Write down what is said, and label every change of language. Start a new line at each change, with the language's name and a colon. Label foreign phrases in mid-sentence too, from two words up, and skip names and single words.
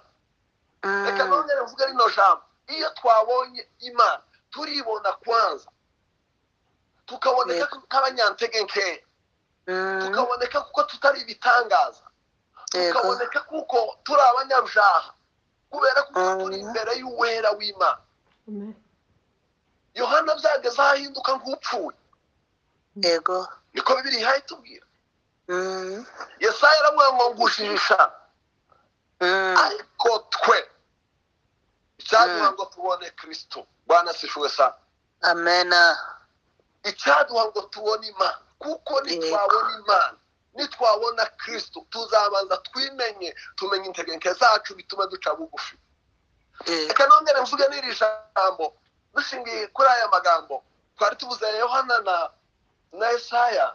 Kinyarwanda: Reka nongere mvuge rino jambo, iyo twabonye Imana turibona kwanza, tukaboneka nk'abanyantege nkeya, tukaboneka kuko tutari ibitangaza, tukaboneka kuko turi abanyabyaha, kubera kuko turi imbere y'uwera w'Imana. Yohana byageze ahinduka nk'upfuye, niko Bibiliya itubwira. Yesaya aravuga ngo ngushije ishami, ariko twe icyaduha ngo tubone Kristo.
Swahili: Bwana asifiwe sana.
Kinyarwanda: Amena. Icyaduha ngo tubone Imana, kuko nitwabona Imana, nitwabona Kristo, tuzabanza twimenye, tumenye integenke zacu, bitume duca bugufi. Reka nongere mvuge n'iri jambo dushingiye kuri aya magambo twari tuvuze Yohana na Yesaya.